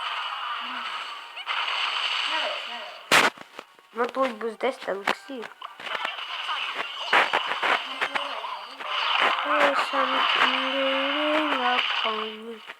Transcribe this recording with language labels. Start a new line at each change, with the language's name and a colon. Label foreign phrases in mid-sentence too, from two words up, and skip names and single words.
Latvian: Nu, tūlīt būs 10 eliksīri.
English: something leading up on me.